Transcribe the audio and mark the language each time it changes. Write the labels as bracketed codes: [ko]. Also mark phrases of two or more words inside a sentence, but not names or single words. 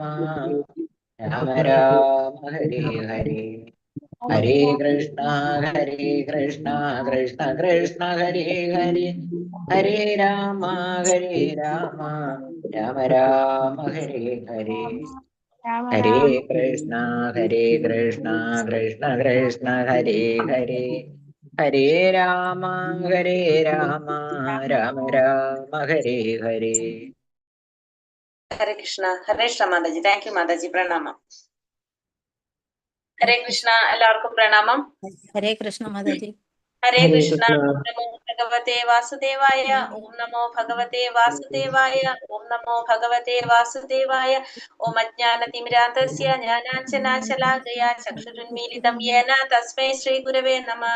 [sa] രാമ രാമ ഹരേ ഹരേ ഹരേ കൃഷ്ണ കൃഷ്ണ കൃഷ്ണ ഹരേ ഹരേ ഹരേ രാമ രാമ രാമ രാമ ഹരേ ഹരേ ഹരേ കൃഷ്ണ കൃഷ്ണ കൃഷ്ണ ഹരേ ഹരേ ഹരേ രാമ രാമ രാമ രാമ ഹരേ ഹരേ. ഹരേ കൃഷ്ണ. ഹരേ കൃഷ്ണ [ml] മാതാജി. [en] thank you [ml] മാതാജി. പ്രണാമം. [sa] ഹരേ കൃഷ്ണ. [ml] എല്ലാവർക്കും പ്രണാമം. [sa] ഹരേ കൃഷ്ണ [ml] മാതാജി. [sa] ഹരേ കൃഷ്ണ. ഓം നമോ ഭഗവതേ വാസുദേവായ. ഓം നമോ ഭഗവതേ വാസുദേവായ. ഓം നമോ ഭഗവതേ വാസുദേവായ. ഓം അജ്ഞാനതിമിരാന്തസ്യ ജ്ഞാനാഞ്ജനാശലാകയ ചക്ഷുരുന്മീലിതം യേന തസ്മൈ ശ്രീ ഗുരവേ നമഃ.